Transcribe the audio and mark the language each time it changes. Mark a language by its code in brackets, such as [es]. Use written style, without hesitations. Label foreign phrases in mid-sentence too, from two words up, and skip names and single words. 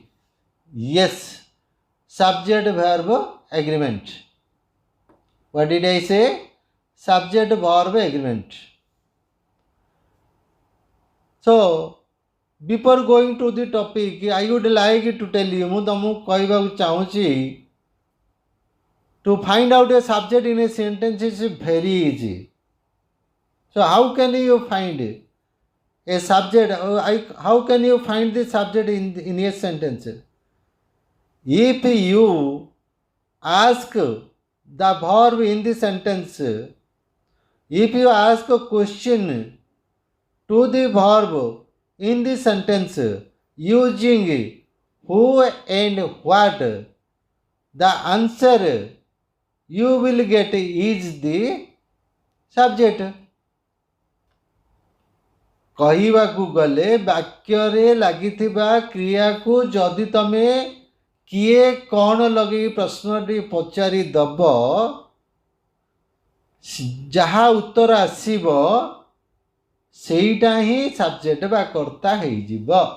[en] Yes, subject verb agreement. What did I say? subject verb agreement. So before going to the topic, I would like to tell you, [or] ମୁଁ ତମକୁ କହିବାକୁ ଚାହୁଁଛି, [en] to find out a subject in a sentence is very easy. So how can you find a subject? How can you find the subject in a sentence? If you ask the verb in the sentence, if you ask a question to the verb in the sentence using who and what, the answer you will get is the subject. [or] କହିବାକୁ ଗଲେ ବାକ୍ୟରେ ଲାଗିଥିବା କ୍ରିୟାକୁ ଯଦି ତମେ କିଏ କ'ଣ ଲଗେଇ ପ୍ରଶ୍ନଟି ପଚାରି ଦବ, ଯାହା ଉତ୍ତର ଆସିବ ସେଇଟା ହିଁ ସବଜେକ୍ଟ ବା କର୍ତ୍ତା ହେଇଯିବ।